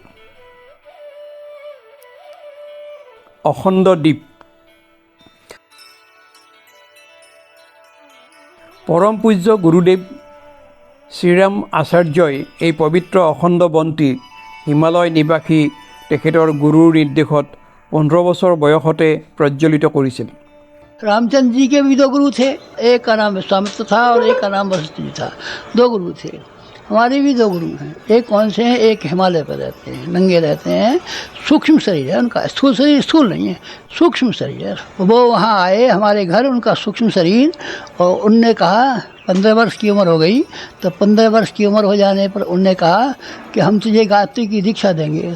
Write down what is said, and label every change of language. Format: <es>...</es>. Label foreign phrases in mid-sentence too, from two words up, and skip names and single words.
<as>অখণ্ড দ্বীপ পৰম পূজ্য গুৰুদেৱ শ্ৰীৰাম আচাৰ্যই এই পবিত্ৰ অখণ্ড বন্তি হিমালয় নিবাসী তেখেতৰ গুৰুৰ নিৰ্দেশত 15 বছৰ বয়সতে প্ৰজ্বলিত কৰিছিল।</as> <hi>रामचंद्र जी के भी दो गुरु थे, एक का नाम विश्वामित्र था और एक का नाम वशिष्ठ जी था। दो गुरु थे। हमारे भी दो गुरु हैं। एक कौन से हैं? एक हिमालय पर रहते हैं, नंगे रहते हैं, सूक्ष्म शरीर है उनका, स्थूल शरीर स्थूल नहीं है, सूक्ष्म शरीर है। वो वहाँ आए हमारे घर, उनका सूक्ष्म शरीर, और उनने कहा 15 वर्ष की उम्र हो गई, तो 15 वर्ष की उम्र हो जाने पर उनने कहा कि हम तुझे गायत्री की दीक्षा देंगे।</hi>